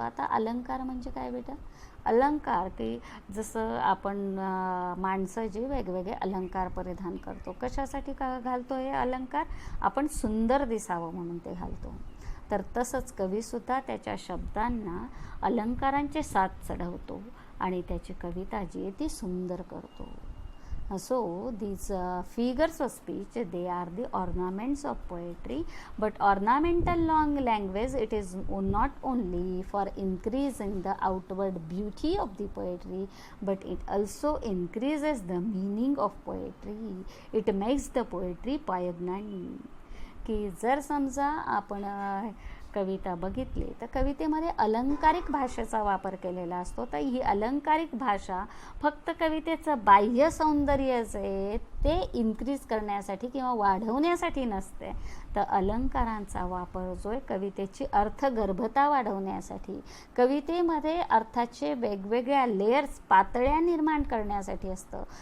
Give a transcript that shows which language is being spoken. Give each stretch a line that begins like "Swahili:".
Marathi: आता अलंकार म्हणजे काय बेटा? अलंकार की जसं आपण माणसं जी वेगवेगळे अलंकार परिधान करतो, कशासाठी घालतो हे अलंकार? आपण सुंदर दिसावं म्हणून ते घालतो. तर तसंच कवीसुद्धा त्याच्या शब्दांना अलंकारांचे साथ चढवतो आणि त्याची कविता जी आहे ती सुंदर करतो.
English: So these figures of speech, they are the ornaments of poetry, but ornamental long language, it is not only for increasing the outward beauty of the poetry, but it also increases the meaning of poetry. It makes the poetry poignant.
Marathi: की जर समजा आपण कविता बघितली तर कवितेमध्ये अलंकारिक भाषेचा वापर केलेला असतो. तर ही अलंकारिक भाषा फक्त कवितेचं बाह्य सौंदर्य जे ते इन्क्रीज करण्यासाठी किंवा वाढवण्यासाठी नसते, तर अलंकारांचा वापर जो आहे कवितेची अर्थगर्भता वाढवण्यासाठी, कवितेमध्ये अर्थाचे वेगवेगळ्या लेयर्स, पातळ्या निर्माण करण्यासाठी असतं.